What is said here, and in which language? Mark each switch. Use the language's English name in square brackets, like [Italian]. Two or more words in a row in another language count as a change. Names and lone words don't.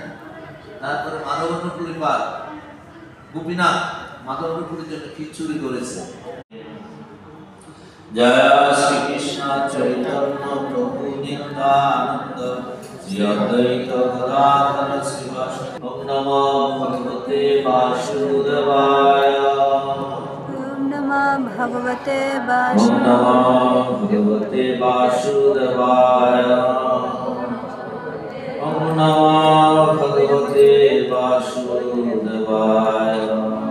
[Bangla] তারপরে মাধবেন্দ্র পাল গোপীনাথ মাধবেন্দ্রের জন্য খিচুড়ি করেছে। জয় শ্রীকৃষ্ণ চৈতন্য প্রভু নিত্যানন্দ শ্রী অদ্বৈত গদাধর শ্রীবাসাদি। [Sanskrit] ওম নমো ভগবতে বাসুদেবায়। ওম নমো ভগবতে ওম নমো ভগবতে বাসুদেবায়। ওম নমো ভগবতে বাসুদেবায়।